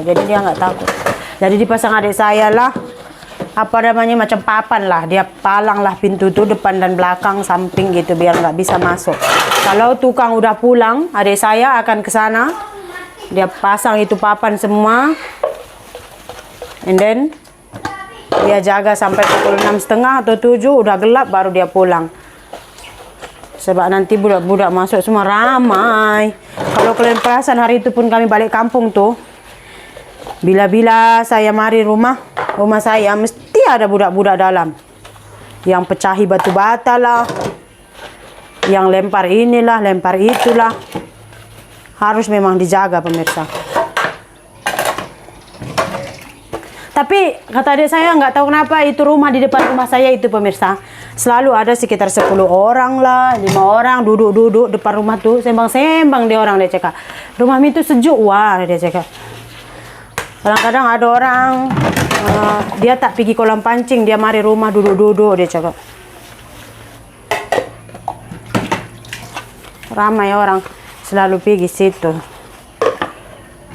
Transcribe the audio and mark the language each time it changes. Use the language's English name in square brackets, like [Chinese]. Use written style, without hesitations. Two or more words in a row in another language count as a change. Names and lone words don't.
[Indonesian] Jadi dia nggak takut. Jadi dipasang adik saya lah, apa namanya macam papan lah, dia palang lah pintu tuh depan dan belakang samping gitu biar nggak bisa masuk. Kalau tukang udah pulang, adik saya akan ke sana, dia pasang itu papan semua, [English] and then [Indonesian] dia jaga sampai pukul 6:30 atau 7 udah gelap baru dia pulang. [Malay] Sebab nanti budak-budak masuk semua ramai. Kalau kalian perasan hari itu pun kami balik kampung tuh, bila-bila saya mari rumah saya mesti ada budak-budak dalam yang pecahi batu bata lah, yang lempar inilah, lempar itulah. [Indonesian] Harus memang dijaga pemirsa. [Malay] Tapi kata adik saya nggak tahu kenapa itu rumah di depan rumah saya itu pemirsa selalu ada sekitar 10 orang lah, 5 orang duduk-duduk depan rumah tuh sembang-sembang dia orang, dia cakap rumah itu sejuk wah, dia cakap. Kadang-kadang ada orang dia tak pergi kolam pancing, dia mari rumah duduk-duduk, dia cakap. Ramai orang selalu pergi situ.